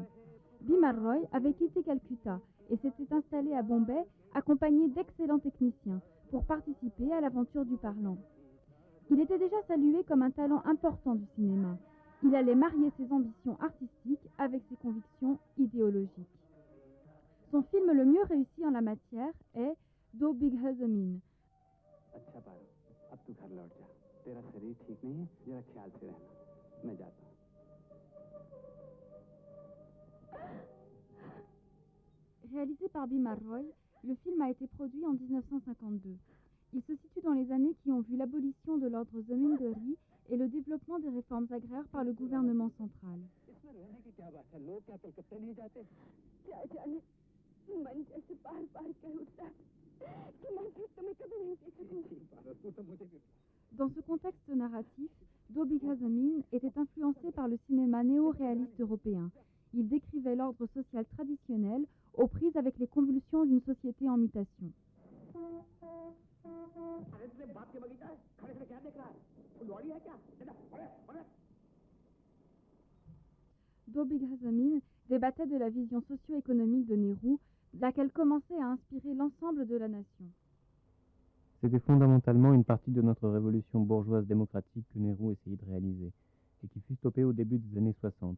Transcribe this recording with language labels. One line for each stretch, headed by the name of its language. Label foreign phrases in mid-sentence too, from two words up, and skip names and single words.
French: Bimal Roy avait quitté Calcutta et s'était installé à Bombay accompagné d'excellents techniciens pour participer à l'aventure du parlant. Il était déjà salué comme un talent important du cinéma. Il allait marier ses ambitions artistiques avec ses convictions idéologiques. Son film le mieux réussi en la matière est Do Bigha Zamin.
Hindi: अच्छा पारो, अब तू घर लौट जा। तेरा शरीर ठीक नहीं है, जरा ख्याल से रहना। मैं जाता हूँ।
French: Réalisé par Bimal Roy, le film a été produit en 1952. Il se situe dans les années qui ont vu l'abolition de l'ordre zamindari et le développement des réformes agraires par le gouvernement central.
Hindi: इसमें रहने की क्या बात है? लोग क्या कलकत्ते नहीं जाते? क्या जाने, मन जैसे बार-बार कह उठता है कि मैं फिर तुम्हें कभी नहीं देख सकूंगी। पारो, तू तो मुझे भी
French: Dans ce contexte narratif, Do Bigha Zamin était influencé par le cinéma néo-réaliste européen. Il décrivait l'ordre social traditionnel aux prises avec les convulsions d'une société en mutation.
Hindi: अरे तेरे बाप के बगीचा है, खड़े खड़े क्या देख रहा है? फुलवाड़ी है क्या? चला, अरे
French: Do Bigha Zamin débattait de la vision socio-économique de Nehru, laquelle commençait à inspirer l'ensemble de la nation. C'était fondamentalement une partie de notre révolution bourgeoise démocratique que Nehru essayait de réaliser, et qui fut stoppée au début des années 60.